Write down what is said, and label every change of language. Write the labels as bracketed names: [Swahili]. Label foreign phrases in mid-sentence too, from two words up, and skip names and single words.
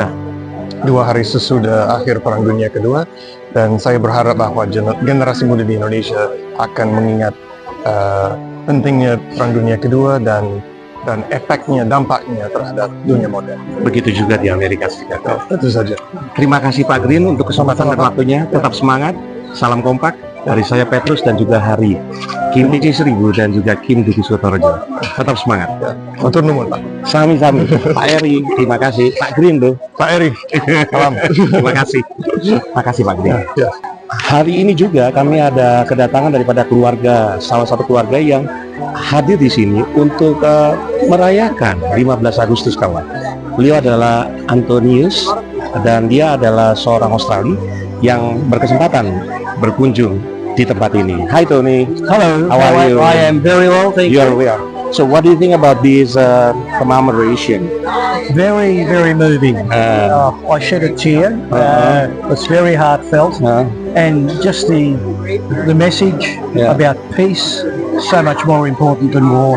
[Indonesian] 2 hari sesudah akhir Perang Dunia Kedua, dan saya berharap bahwa generasi muda di Indonesia akan mengingat pentingnya Perang Dunia Kedua dan efeknya, dampaknya terhadap dunia modern. Begitu juga di Amerika Serikat. Tentu saja. Terima kasih Pak Green untuk kesempatan dan waktunya. Tetap semangat. Salam kompak dari saya Petrus dan juga Hari, Kim DC 1000 dan juga Kim Diki Sutorejo. Tetap semangat. [Javanese] Matur nuwun, Pak. Sami-sami. Pak Eri, [Indonesian] terima kasih. Pak Green tuh. Pak Eri, salam. Terima kasih. Terima kasih Pak Green. Ya. Hari ini juga kami ada kedatangan daripada salah satu keluarga yang hadir di sini untuk merayakan 15 Agustus kawan. Beliau adalah Antonius dan dia adalah seorang Australia yang berkesempatan berkunjung di tempat ini. [English] Hi Tony. Hello. How are you? I am very well, thank You you. are well. So what do you think about this commemoration? Very, very moving. I shed a tear. It's very heartfelt, and just the message about peace, so much more important than war.